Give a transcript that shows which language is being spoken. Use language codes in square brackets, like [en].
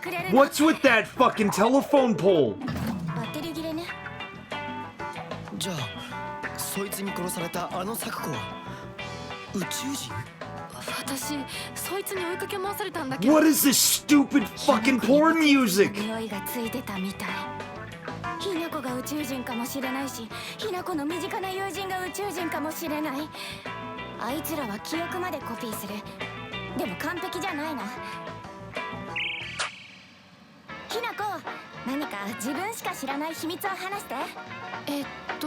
[en] What's with that fucking telephone pole? [ja] じゃあ、そいつに殺されたあの作子は宇宙人？私、そいつに追いかけ回されたんだけど。 [en] What is this stupid fucking porn music? [ja] 匂いがついてたみたい。ひなこが宇宙人かもしれないし、ひなこの身近な友人が宇宙人かもしれない。あいつらは記憶までコピーする。でも完璧じゃないな。ひなこ、何か自分しか知らない秘密を話して。